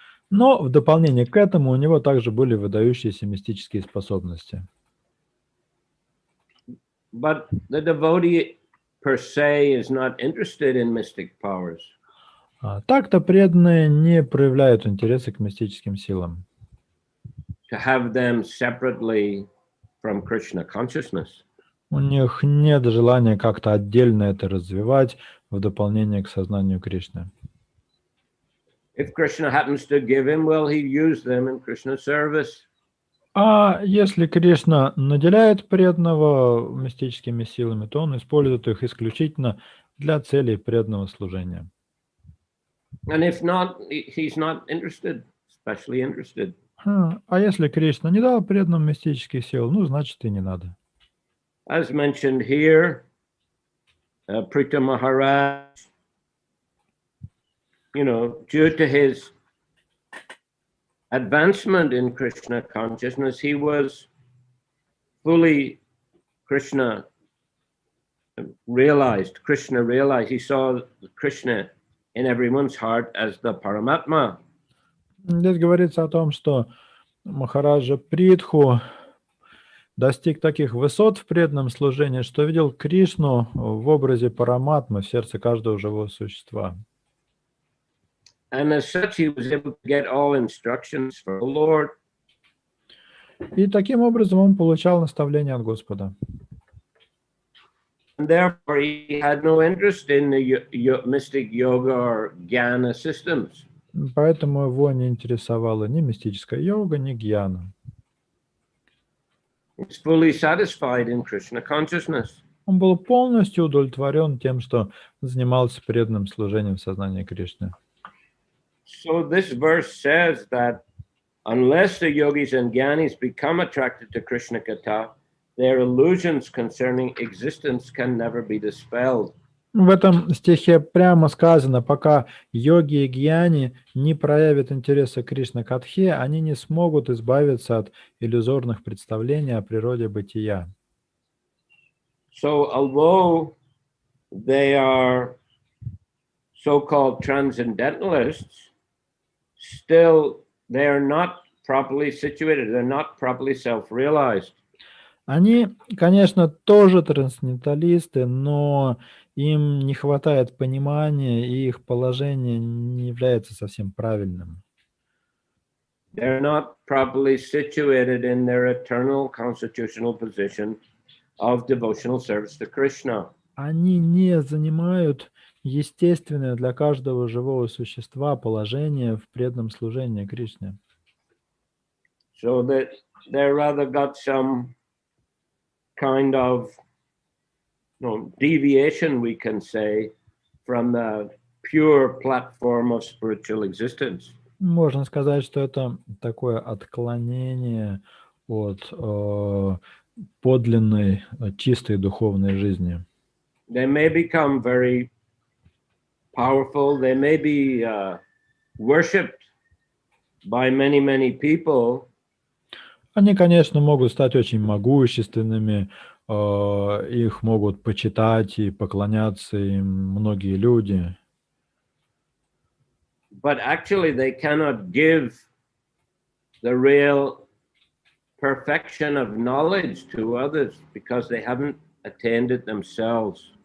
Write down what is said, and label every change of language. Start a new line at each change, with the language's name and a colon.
Russian: Но в дополнение к этому у него также были выдающиеся мистические способности.
English: But the devotee per se is not interested in mystic powers.
Russian: Так-то преданные не проявляют интереса к мистическим силам.
English: To have them separately from Krishna consciousness.
Russian: У них нет желания как-то отдельно это развивать в дополнение к сознанию Кришны.
English: If Krishna happens to give him, well, he used them in Krishna's service.
Russian: А если Кришна наделяет преданного мистическими силами, то он использует их исключительно для целей преданного служения.
English: And if not, he's not interested, especially interested.
Russian: А если Кришна не дал преданным мистических сил, ну, значит, и не надо.
English: As mentioned here, Pritha Maharaj, due to his advancement in Krishna consciousness, he was fully Krishna realized. He saw Krishna in everyone's heart as the Paramatma.
Russian: Здесь говорится о том, что Махараджа Притху достиг таких высот в преданном служении, что видел Кришну в образе Параматмы в сердце каждого живого существа.
English: And as such, he was able to get all instructions from the Lord.
Russian: И таким образом он получал наставления от Господа.
English: And therefore, he had no interest in the mystic yoga or jnana systems.
Russian: Поэтому его не интересовала ни мистическая йога, ни гьяна.
English: He's fully satisfied in Krishna consciousness.
Russian: Он был полностью удовлетворен тем, что занимался преданным служением в сознании Кришны.
English: So this verse says that unless the yogis and jnanis become attracted to Krishna Katha, their illusions concerning existence can never be dispelled.
Russian: В этом стихе прямо сказано, пока йоги и гьяни не проявят интереса к Кришна-катхе, они не смогут избавиться от иллюзорных представлений о природе бытия.
English: So although they are so-called transcendentalists, still they are not properly situated, they're not properly self-realized.
Russian: Они, конечно, тоже трансценденталисты, но им не хватает понимания, и их положение не является совсем правильным.
English: They're not properly situated in their eternal constitutional position of devotional service to Krishna.
Russian: Они не занимают естественное для каждого живого существа положение в преданном служении Кришне.
English: So that they rather got some kind of deviation, we can say, from the pure platform of spiritual existence.
Russian: Можно сказать, что это такое отклонение от подлинной, чистой духовной жизни.
English: They may become very powerful, they may be worshipped by many, many people.
Russian: Они, конечно, могут стать очень могущественными, их могут почитать и поклоняться им многие люди.
English: But actually they cannot give the real perfection of knowledge to others because they haven't attained it themselves.